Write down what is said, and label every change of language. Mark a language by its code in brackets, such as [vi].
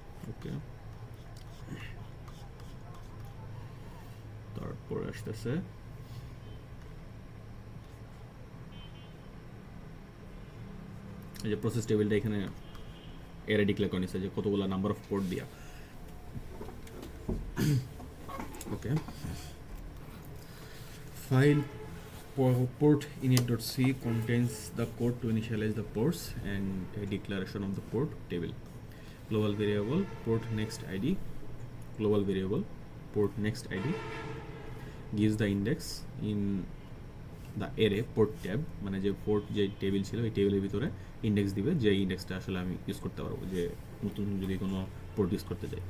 [bn] ওকে, তারপরে আসতেছে এই যে প্রসেস টেবিলটা এখানে এরা ডিক্লেয়ার করে নিচ্ছে যে কতগুলো নাম্বার অফ পোর্ট দিয়া। [en] Okay, file port init.c contains the code to initialize the ports and a declaration of the port table. Global variable port next id, global variable port next id gives the index in the array port tab, [bn] মানে যে port যে table ছিল এই টেবিলের ভিতরে index দিবে, যে ইন্ডেক্সটা আসলে আমি ইউজ করতে পারবো, যে নতুন যদি কোনো পোর্ট ইউজ করতে চাই।